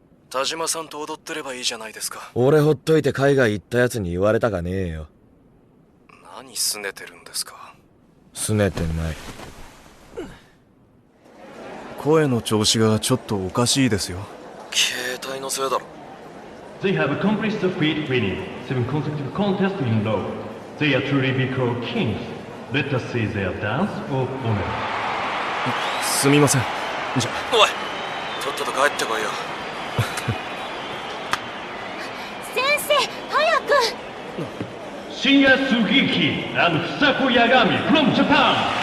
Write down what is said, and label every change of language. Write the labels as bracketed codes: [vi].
[ja] 田島さんと踊ってればいいじゃないですか。俺ほっといて海外行ったやつに言われたかねえよ。何拗ねてるんですか。拗ねてない。声の調子がちょっとおかしいですよ。携帯のせいだろ。 [en] They have accomplished the feat winning 7 consecutive contests in a row. They are truly be called kings. Let us see their dance of honor. [ja] すみません。じゃおい、とっとと帰ってこいよ。先生早く。 [en] Shinya Sugiki and Fusako Yagami from Japan.